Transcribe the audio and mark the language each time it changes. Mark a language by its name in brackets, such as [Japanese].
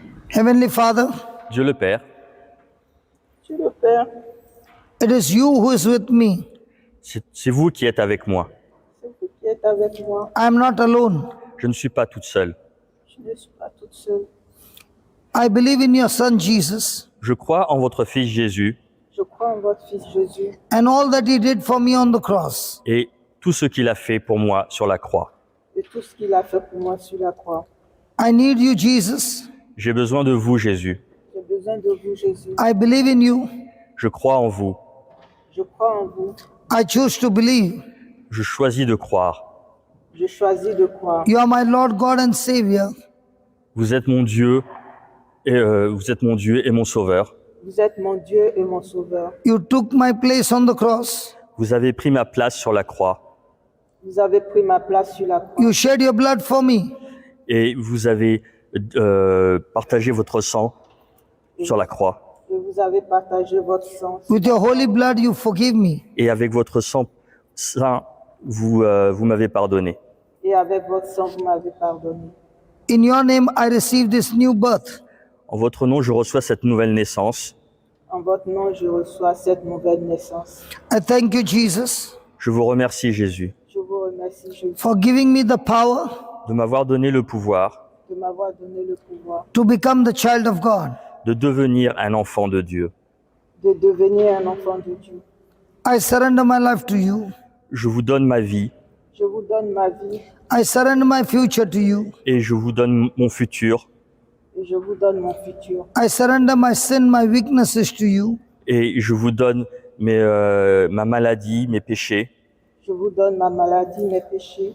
[English] Heavenly Father, [French] Dieu le Père, Dieu le Père, [English] it is you who is with me. [French] c'est vous qui êtes avec moi. c'est vous qui êtes avec moi. [English] I am not alone. [French] Je ne suis pas toute seule. Je ne suis pas toute seule. [English] I believe in your Son Jesus [French] Je crois en votre Fils Jésus Je crois en votre Fils Jésus [English] and all that He did for me on the cross. [French] et tout ce qu'il a fait pour moi sur la croix. et tout ce qu'il a fait pour moi sur la croix. [English] I need you, Jesus. [French] J'ai besoin de vous, Jésus. J'ai besoin de vous, Jésus. [English] I believe in you. [French] Je crois en vous. Je crois en vous. [English] I choose to believe. [French] Je choisis de croire. Je choisis de croire. [English] You are my Lord God and Savior. [French] Vous êtes mon Dieu et mon Sauveur. Vous êtes mon Dieu et mon Sauveur. [English] You took my place on the cross. [French] Vous avez pris ma place sur la croix Vous avez pris ma place sur la croix. [English] You shed your blood for me. [French] et vous avez partagé votre sang sur la croix. Et vous avez partagé votre sang. [English] With your holy blood, you forgive me. [French] Et avec votre sang saint, vous m'avez pardonné. Et avec votre sang, vous m'avez pardonné. [English] In your name, I receive this new birth. [French] En votre nom, je reçois cette nouvelle naissance. En votre nom, je reçois cette nouvelle naissance. [English] I thank you, Jesus, [French] Je vous remercie, Jésus, Je vous remercie, Jésus, [English] for giving me the power [French] de m'avoir donné le pouvoir de m'avoir donné le pouvoir [English] to become the child of God. [French] de devenir un enfant de Dieu. de devenir un enfant de Dieu. [English] I surrender my life to you. [French] Je vous donne ma vie Je vous donne ma vie [English] I surrender my future to you. [French] et je vous donne mon futur et je vous donne mon futur. [English] I surrender my sin, my weaknesses to you. [French] et je vous donne ma maladie, mes péchés. Je vous donne ma maladie, mes péchés.